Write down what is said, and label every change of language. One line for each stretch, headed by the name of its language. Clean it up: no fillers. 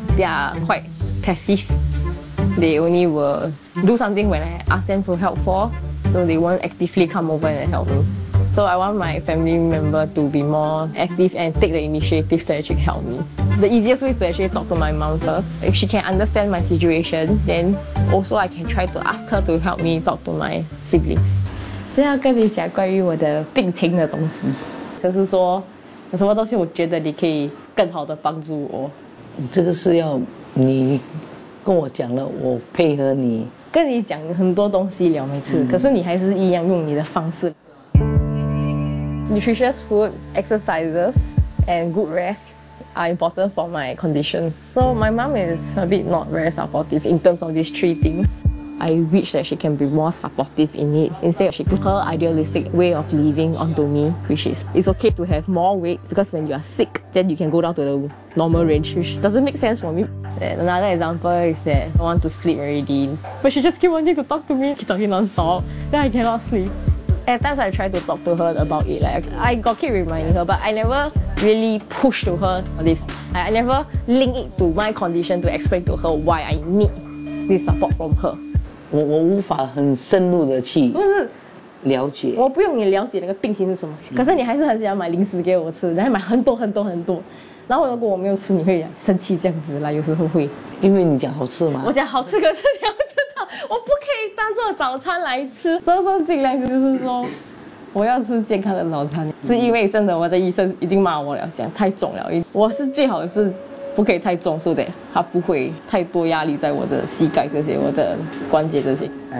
English: They are quite passive. They only will do something when I ask them for help for, so they won't actively come over and help me. So I want my family member to be more active and take the initiative to actually help me. The easiest way is to actually talk to my mom first. If she can understand my situation, then also I can try to ask her to help me talk to my siblings.
Chinese: 是要跟你讲关于我的病情的东西。就是说有什么东西我觉得你可以更好的帮助我，这个是要你跟我讲了我配合你，跟你讲很多东西了每次，可是你还是一样用你的方式。
English: Nutritious food, exercises and good rest are important for my condition. So my mom is a bit not very supportive in terms of these three things. I wish that she can be more supportive in it. Instead, she put her idealistic way of living onto me, which is, it's okay to have more weight because when you are sick, then you can go down to the normal range, which doesn't make sense for me. And another example is that I want to sleep already, but she just keep wanting to talk to me, keep talking non-stop, then I cannot sleep. At times, I try to talk to her about it. Like, I got keep reminding her, but I never really push to her on this. I never link it to my condition to explain to her why I need this support from her.
Chinese: 我无法很深入的去了解，不是，我不用你了解那个病情是什么，可是你还是很想买零食给我吃，你还买很多很多很多，然后如果我没有吃你会生气这样子啦，有时候会因为你讲好吃嘛，我讲好吃，可是你要知道我不可以当做早餐来吃，所以说尽量就是说我要吃健康的早餐，是因为真的我的医生已经骂我了，讲太重了，我是最好的是不可以太重，所以它不会太多压力在我的膝盖这些，我的关节这些。